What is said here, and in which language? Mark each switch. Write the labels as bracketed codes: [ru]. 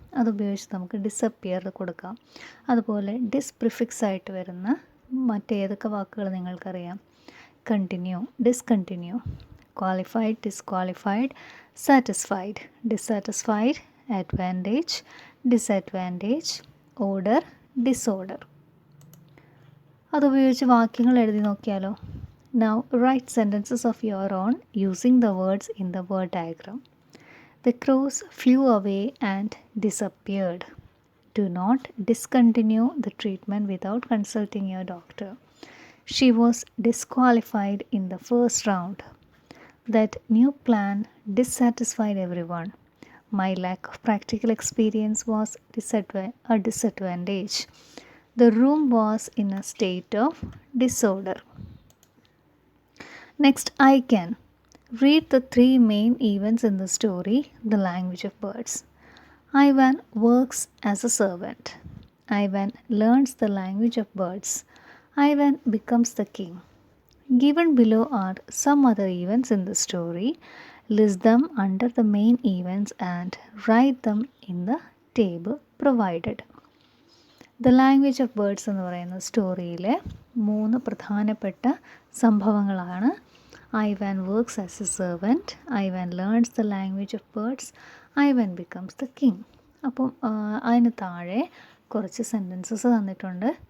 [ml] അതുപയോഗിച്ച് നമുക്ക് ഡിസപ്പിയർ കൊടുക്കാം. അതുപോലെ ഡിസ് പ്രിഫിക്സ് ആയിട്ട് വരുന്ന മറ്റേതൊക്കെ വാക്കുകൾ നിങ്ങൾക്കറിയാം? Continue, discontinue, qualified, disqualified, satisfied, dissatisfied, advantage, disadvantage, order, disorder. അതുപയോഗിച്ച് വാക്യങ്ങൾ എഴുതി നോക്കിയാലോ? [en] Now write sentences of your own using the words in the word diagram. The crows flew away and disappeared. Do not discontinue the treatment without consulting your doctor. She was disqualified in the first round. That new plan dissatisfied everyone. My lack of practical experience was a disadvantage. The room was in a state of disorder. Next, I can read the 3 main events in the story, The Language of Birds. Ivan works as a servant. Ivan learns the language of birds. Ivan becomes the king. Given below are some other events in the story. List them under the main events and write them in the table provided. The language of birds [ml] എന്ന് പറയുന്ന സ്റ്റോറിയിലെ 3 പ്രധാനപ്പെട്ട സംഭവങ്ങളാണ് [en] Ivan works as a servant, Ivan learns the language of birds, Ivan becomes the king. [ml] അപ്പം അതിന് താഴെ കുറച്ച് sentences തന്നിട്ടുണ്ട്.